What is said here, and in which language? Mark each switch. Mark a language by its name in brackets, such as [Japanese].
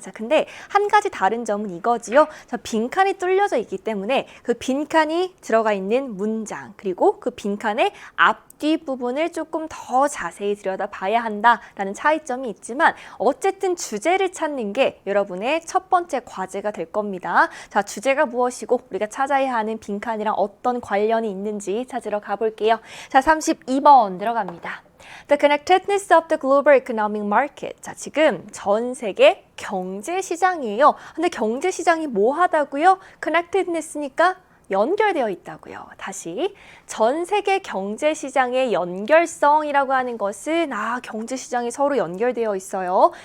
[Korean] 자, 근데 한 가지 다른 점은 이거지요. 자, 빈칸이 뚫려져 있기 때문에 그 빈칸이 들어가 있는 문장 그리고 그 빈칸의 앞뒤 부분을 조금 더 자세히 들여다봐야 한다라는 차이점이 있지만 어쨌든 주제를 찾는 게 여러분의 첫 번째 과제가 될 겁니다. 자, 주제가 무엇이고 우리가 찾아야 하는 빈칸이랑 어떤 관련이 있는지 찾으러 가볼게요. 자, 32번 들어갑니다. [English] The connectedness of the global economic market. [Korean] 자, 지금 전 세계 경제 시장이에요. 근데 경제 시장이 뭐 하다고요? connectedness니까 연결되어 있다고요. 다시 전 세계 경제 시장의 연결성이라고 하는 것은 경제 시장이 서로 연결되어 있어요.